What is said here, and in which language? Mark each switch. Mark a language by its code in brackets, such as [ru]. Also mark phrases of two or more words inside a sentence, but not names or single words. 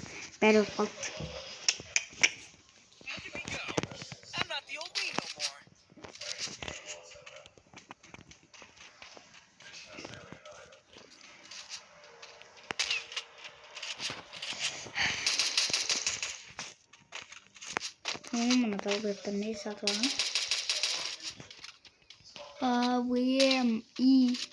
[kk] Бәрі өліп қалды. [en] How did we go? I'm not the old me no more. [kk] Мына долбоёбтар не сатып алған? АВМ и.